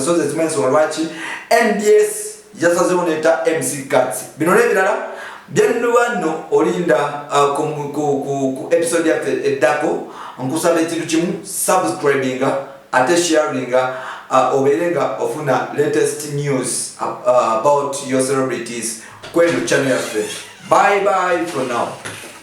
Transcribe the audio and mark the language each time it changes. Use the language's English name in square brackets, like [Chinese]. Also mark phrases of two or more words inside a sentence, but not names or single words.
[Ganda] So ze zimu ensonga lwaki NBS yasazeewo neeta MC Cuts. Bino n'ebirala byennuba nno olinda ku episode yaffe eddako. Nkusaba ekintu kimu, subscribinga ate sharinga, obeerenga ofuna [English] latest news about your celebrities [Ganda] kweno channel yaffe. [English] Bye bye for now.